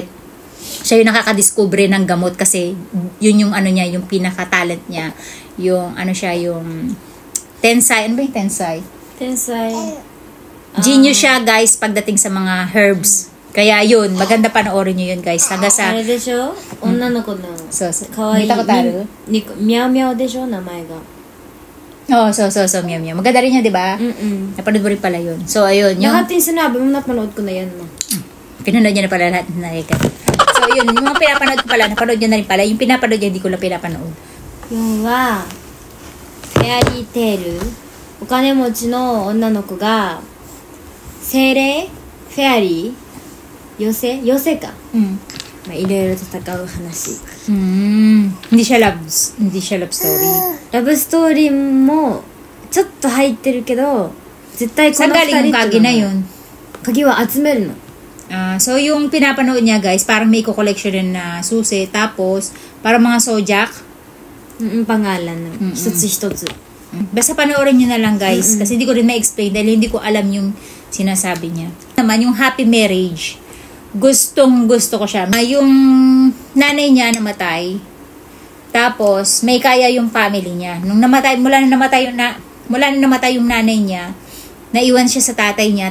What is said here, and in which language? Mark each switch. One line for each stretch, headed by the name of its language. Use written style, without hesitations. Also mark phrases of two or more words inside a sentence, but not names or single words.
Filipino: Siya yung nakakadiscover ng gamot kasi yun yung niya, yung pinaka-talent niya. Yung yung Tensai. Ano ba yung Tensai? Genius siya, guys, pagdating sa mga herbs. Kaya yun, maganda panoorin nyo yun, guys. Hanggang sa...
Japanese: あれでしょ、女の子のかわいい見たことある？ミャオミャオでしょ、名前が。
Filipino: So, Meow Meow. Maganda rin yan, di ba? Napanood mo rin pala yun. So, ayun. Lahat yung sinabi mo, napanood ko na yan, ma. Pinanood niya na pala lahat na ikat. So, yun. Yung mga pinapanood ko pala, napanood niya na rin pala. Yung pinapanood niya, hindi ko lang pinapanood.
Japanese: 4 は、フェアリーテール。お金持ちの女の子が、精霊フェアリー妖精か。まあ、いろいろ戦う話。
Filipino: Hindi siya love story.
Japanese: ラブストーリーもちょっと入ってるけど、 絶対この
Filipino: Saan 2 galing
Japanese: 人
Filipino: yung
Japanese: って
Filipino: kagi
Japanese: いう
Filipino: na
Japanese: のは
Filipino: yun?
Japanese: 鍵は集めるの。
Filipino: So, yung pinapanood niya, guys, parang may collection rin na susi. Tapos, parang mga sojak. Pangalan ng
Japanese: 一つ一つ。
Filipino: Basta panoorin nyo na lang, guys. Kasi hindi ko rin ma-explain dahil hindi ko alam yung sinasabi niya. Naman, yung happy marriage. Gustong gusto ko siya. Yung nanay niya namatay. Tapos, may kaya yung family niya. Nung namatay, mula na namatay yung nanay niya, naiwan siya sa tatay niya.